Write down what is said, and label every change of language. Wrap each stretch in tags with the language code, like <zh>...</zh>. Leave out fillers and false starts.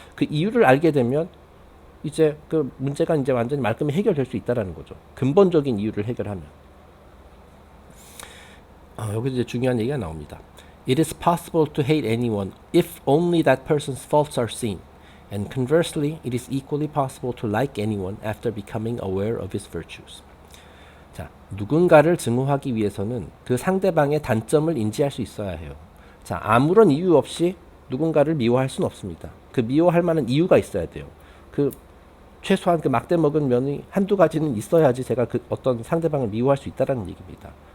<ko>그 이유를 알게 되면 이제 그 문제가 이제 완전히 말끔히 해결될 수 있다라는 거죠. 근본적인 이유를 해결하면. 여기서 이제 중요한 얘기가 나옵니다.</ko> <en>It is possible to hate anyone if only that person's faults are seen. And conversely, it is equally possible to like anyone after becoming aware of his virtues.</en> <ko>자, 누군가를 증오하기 위해서는 그 상대방의 단점을 인지할 수 있어야 해요. 자, 아무런 이유 없이 누군가를 미워할 수는 없습니다. 그 미워할 만한 이유가 있어야 돼요. 그 최소한 그 막대 먹은 면이 한두 가지는 있어야지 제가 그 어떤 상대방을 미워할 수 있다라는 얘기입니다.</ko>